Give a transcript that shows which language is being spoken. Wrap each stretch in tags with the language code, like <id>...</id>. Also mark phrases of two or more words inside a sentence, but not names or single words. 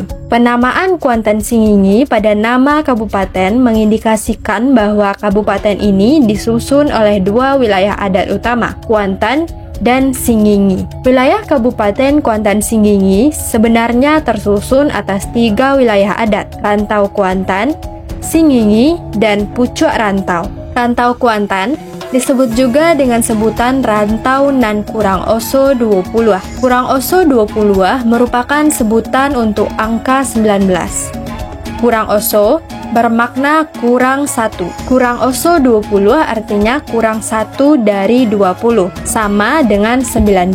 <id>Penamaan Kuantan Singingi pada nama kabupaten mengindikasikan bahwa kabupaten ini disusun oleh 2 wilayah adat utama, Kuantan dan Singingi. Wilayah Kabupaten Kuantan Singingi sebenarnya tersusun atas 3 wilayah adat, Rantau Kuantan, Singingi, dan Pucuk Rantau. Rantau Kuantan disebut juga dengan sebutan Rantau nan Kurang Oso 20. Kurang Oso 20 merupakan sebutan untuk angka 19. Kurang Oso bermakna kurang 1. Kurang Oso 20 artinya kurang 1 dari 20, sama dengan 19.</id>